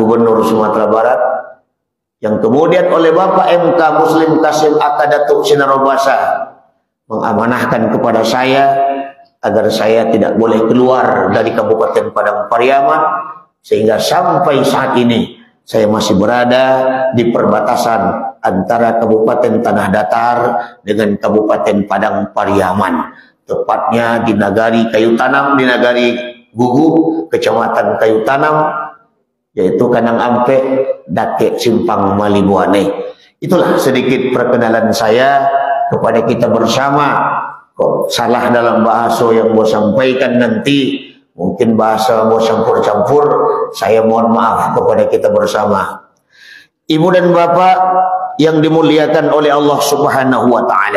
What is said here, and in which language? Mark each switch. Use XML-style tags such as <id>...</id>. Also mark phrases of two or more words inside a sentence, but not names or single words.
<id>Gubernur Sumatera Barat, yang kemudian oleh Bapak MK Muslim Kasim Aka Datuk Sinarobasa mengamanahkan kepada saya agar saya tidak boleh keluar dari Kabupaten Padang Pariaman, sehingga sampai saat ini saya masih berada di perbatasan antara Kabupaten Tanah Datar dengan Kabupaten Padang Pariaman, tepatnya di Nagari Kayu Tanam, di Nagari Gugu, Kecamatan Kayu Tanam, yaitu Kanang Ampe, Dakek, Simpang, Malibuane. Itulah sedikit perkenalan saya kepada kita bersama. Kok salah dalam bahasa yang mau sampaikan nanti, mungkin bahasa mau campur-campur, saya mohon maaf kepada kita bersama. Ibu dan bapak yang dimuliakan oleh Allah</id> <ar>Subhanahu wa ta'ala.</ar>